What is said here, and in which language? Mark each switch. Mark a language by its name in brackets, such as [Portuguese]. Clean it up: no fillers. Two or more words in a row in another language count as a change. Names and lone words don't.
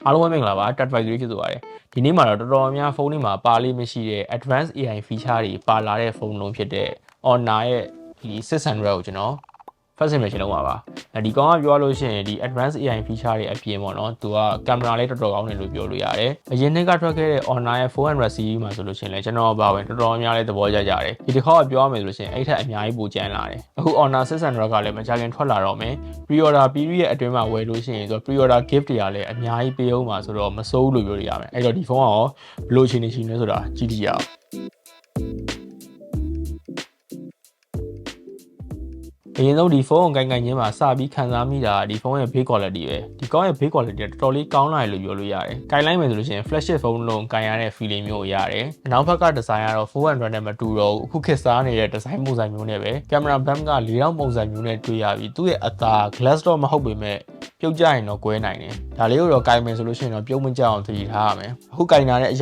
[Burmese] အားလုံးပဲမင်္ဂလာပါ Advisory ဖြစ်သွားတယ်ဒီနေ့မှာတော့တော်တော်များဖုန်းတွေမှာပါလေးမရှိတဲ့ [English] Advanced AI feature [Burmese] တွေပါလာတဲ့ဖုန်းလုံးဖြစ်တဲ့ Honor ရဲ့ဒီ600ကိုကျွန်တော် [English] first impression [Burmese] လုံးပါဒီကောင်ကပြောလို့ရှိရင်ဒီ [English] Advanced AI feature [Burmese] တွေအပြင်ပေါ့နော်သူကကင်မရာလေးတော်တော်ကောင်းတယ်လို့ပြောလို့ရတယ် အရင်နှစ်ကထွက်ခဲ့တဲ့ Honor ရဲ့ [English] 400 series [Burmese] မှာဆိုလို့ရှိရင်လည်းကျွန်တော်ပါဝင်တော်တော်များလေးသဘောကျကြတယ်ဒီတစ်ခါကပြောရမယ်ဆိုလို့ရှိရင်အဲ့ထက်အများကြီးပိုကျန်းလာတယ်အခု Honor 600ကလည်းမကြခင်ထွက်လာတော့မယ် [English] pre-order period [Burmese] အတွင်းမှာဝယ်လို့ရှိရင်ဆို [English] pre-order gift [Burmese] တွေကလည်းအများကြီးပေးအောင်ပါဆိုတော့မစိုးဘူးလို့ပြောလို့ရမယ်အဲ့တော့ဒီဖုန်းကရောဘယ်လိုအခြေအနေရှိနေဆိုတာကြည့်ကြည့်ရအောင်အ ရင်ဆုံးဒီဖုန်းကိုကိုင်ချင်းမှာစပြီးခံစားမိတာဒီဖုန်းရဲ့ [English] build quality [Burmese] ပဲဒီကောင်းရဲ့ [English] build quality [Burmese] ကတော်တော်လေးကောင်းလာတယ်လို့ပြောလို့ရတယ်။ကိုင်လိုက်မယ်ဆိုလို့ရှိရင် flagship ဖုန်းလုံးကိုင်ရတဲ့ feeling မျိုးကိုရတယ်။နောက်ဘက်က design ကတော့400နဲ့မတူတော့ဘူး။အခုခေတ်စားနေတဲ့ design ပုံစံမျိုးနဲ့ပဲ။ [English] camera bump [Burmese] က4000ပုံစံမျိုးနဲ့တွေ့ရပြီးသူ့ရဲ့အသာ glass တော့မဟုတ်ပေမဲ့ပြုတ်ကြရင်တော့ကွဲနိုင်တယ်။ဒါလေးကိုတော့ကိုင်မယ်ဆိုလို့ရှိရင်တော့ပြုတ်မကြအောင်သတိထားရမယ်။အခုကိုင်လာတဲ့အကြော